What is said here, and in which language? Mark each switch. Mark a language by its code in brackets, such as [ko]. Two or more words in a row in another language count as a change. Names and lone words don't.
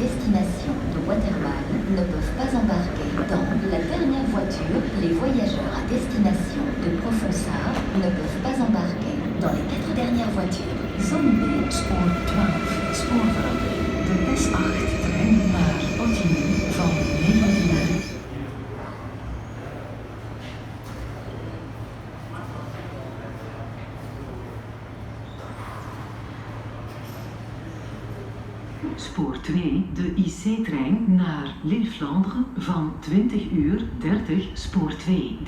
[fr] destination de Waterval ne peuvent pas embarquer dans la dernière voiture. Les voyageurs à destination de Profonsar ne peuvent pas embarquer dans les 4 dernières voitures. [nl] Zone B, spoor 12, spoorverandering. De S8-trein naar Ottingen van 19:00. Spoor 2, de IC-trein naar Lille-Vlaanderen van 20:30, spoor 2.